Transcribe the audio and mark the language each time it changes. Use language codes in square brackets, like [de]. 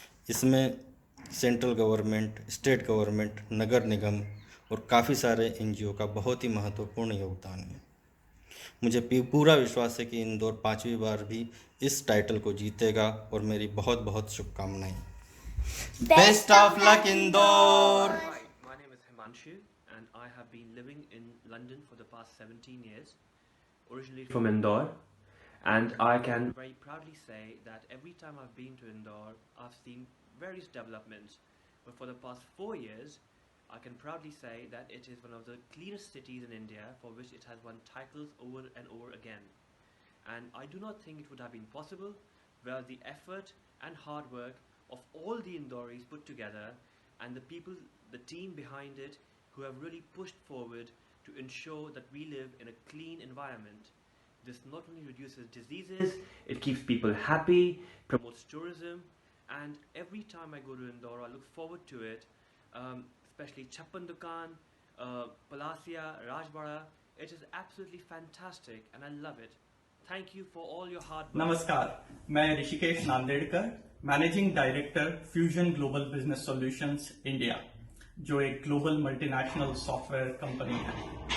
[hi] इसमें central government, state government, नगर निगम और काफ़ी सारे एनजीओ का बहुत ही महत्वपूर्ण योगदान है। मुझे पूरा विश्वास है कि इंदौर 5वीं बार भी इस टाइटल को जीतेगा, और मेरी बहुत बहुत शुभकामनाएं। [en] Best of luck, Indore! My name is Himanshu and I have been living in London for the past 17 years, originally from Indore, and I can very proudly say that every time I've been to Indore, I've seen various developments, but for the past 4 years, I can proudly say that it is one of the cleanest cities in India, for which it has won titles over and over again. And I do not think it would have been possible without the effort and hard work of all the Indoris put together, and the people, the team behind it, who have really pushed forward to ensure that we live in a clean environment. This not only reduces diseases, it keeps people happy, promotes tourism, and every time I go to Indore, I look forward to it, especially Chappan Dukan, Palasia, Rajbara. It is absolutely fantastic and I love it. Thank you for all your hard work. [hi] नमस्कार, मैं Rishikesh Nandedkar, managing director fusion global business solutions India, जो एक global multinational software company है।